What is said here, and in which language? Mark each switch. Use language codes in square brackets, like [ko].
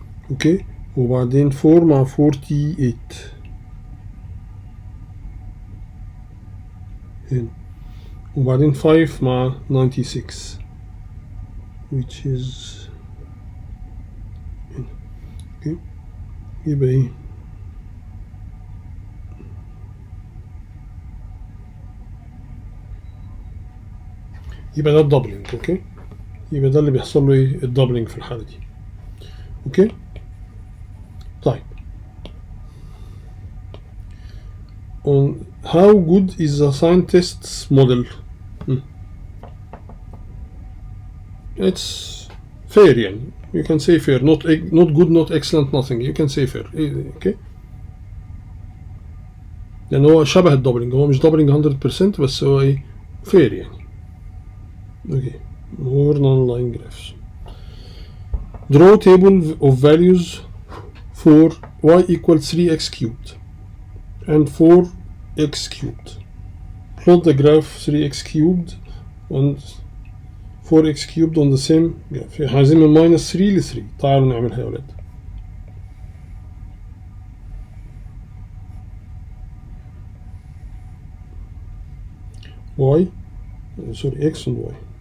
[ar] اوكي وبعدين 4 مع 48 هنا وبعدين 5 مع 96 [en] which is [ar] هنا. اوكي يبقى ايه يبقى ده الدبلنج. اوكي يبقى ده اللي بيحصل له ايه الدبلنج في الحالة دي. اوكي طيب [en] on how good is the scientist's model? It's fair يعني you can say fair not good not excellent nothing you can say fair. [ar] اوكي لان هو شبه الدبلنج هو مش دبلنج 100% بس هو ايه fair يعني. [en] Okay more non-line graphs. Draw table of values for y equals 3x cubed and 4x cubed. Plot the graph 3x cubed and 4x cubed on the same graph. [ar] عايزين من minus 3 ل 3. تعالوا نعملها يا ولاد. [en] y sorry x and y.